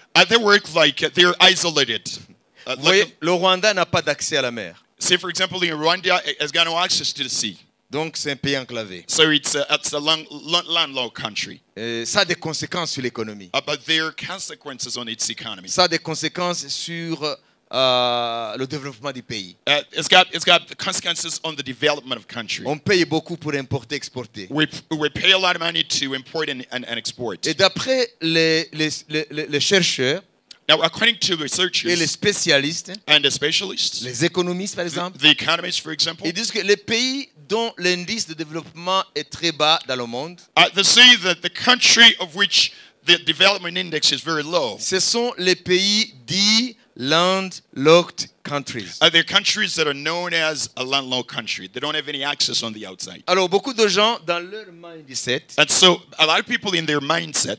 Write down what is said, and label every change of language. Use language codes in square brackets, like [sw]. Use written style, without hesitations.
[en] they work like they're isolated. [fr] Vous voyez, le Rwanda n'a pas d'accès à la mer. [en] Say, for example, in Rwanda, it has got no access to the sea. [fr] Donc c'est un pays enclavé. [en] So it's a landlocked country. [fr] Ça a des conséquences sur l'économie. [en] But there are consequences on its economy. [fr] Ça a des conséquences sur le développement du pays. [en] It's got consequences on the development of country. [fr] On paye beaucoup pour importer, exporter. [en] We pay a lot of money to import and export. [fr] Et d'après les chercheurs [en] Now, according to [fr] et les [en] researchers [fr] spécialistes, [en] and the specialists, [fr] les économistes par exemple, [en] the economists, for example, [fr] ils disent que les pays dont l'indice de développement est très bas dans le monde, [en] they say that the country of which the development index is very low, [fr] ce sont les pays dits [en] landlocked countries. they're countries that are known as a landlocked country. They don't have any access on the outside. [fr] Alors beaucoup de gens dans leur mindset, [en] And so a lot of people in their mindset,